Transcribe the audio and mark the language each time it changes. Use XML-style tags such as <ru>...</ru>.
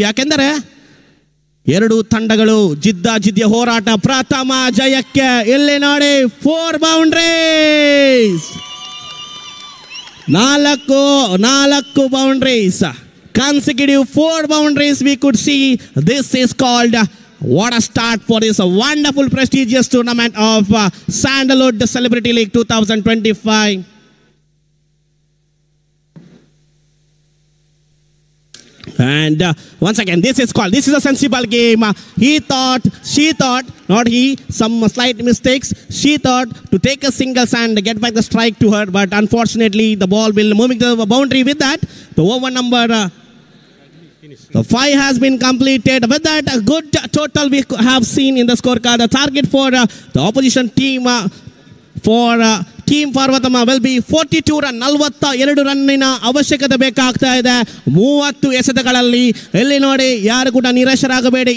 <kn>ಯಾಕೆಂದರೆ 2 ತಂಡಗಳು ಜಿದ್ದಿಯ ಹೋರಾಟ. ಪ್ರಥಮ ಜಯಕ್ಕೆ ಇಲ್ಲಿ ನೋಡಿ 4 boundaries, 4 boundaries,</kn> <en>consecutive 4 boundaries we could see. This is called what a start for this wonderful prestigious tournament of Sandalwood Celebrity League 2025. And once again, this is a sensible game. She thought, not he, some slight mistakes. She thought to take a singles and get back the strike to her, but unfortunately the ball will moving to the boundary. With that, the over number 5 has been completed. With that, a good total we have seen in the scorecard. The target for the opposition team for team Parvathamma will be 42 run,</en> <kn>42 ರನ್ನಿನ ಅವಶ್ಯಕತೆ ಬೇಕಾಗ್ತಾ ಇದೆ 30 ಎಸೆತಗಳಲ್ಲಿ. ಇಲ್ಲಿ ನೋಡಿ, ಯಾರು ಕೂಡ ನಿರಾಶರಾಗಬೇಡಿ.</kn>